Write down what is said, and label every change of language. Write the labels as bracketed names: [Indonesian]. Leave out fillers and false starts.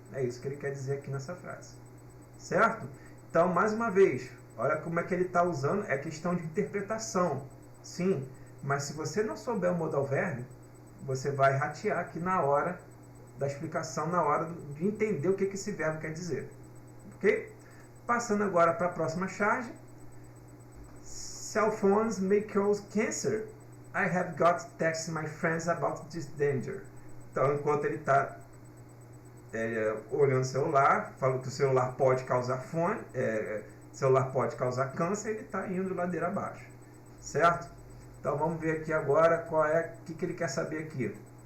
[Portuguese] É isso que ele quer dizer aqui nessa frase. Certo? Então, mais uma vez, olha como é que ele está usando, é questão de interpretação. Sim, mas se você não souber o modal verbo, você vai ratear aqui na hora da explicação, na hora de entender o que esse verbo quer dizer. Ok? Passando agora para a próxima charge. [English] Cell phones may cause cancer. I have got to text my friends about this danger. [Portuguese] Então, enquanto ele está olhando o celular, falando que o celular pode causar celular pode causar câncer, ele está indo ladeira abaixo. Certo? Então, vamos ver aqui agora qual é, o que ele quer saber aqui.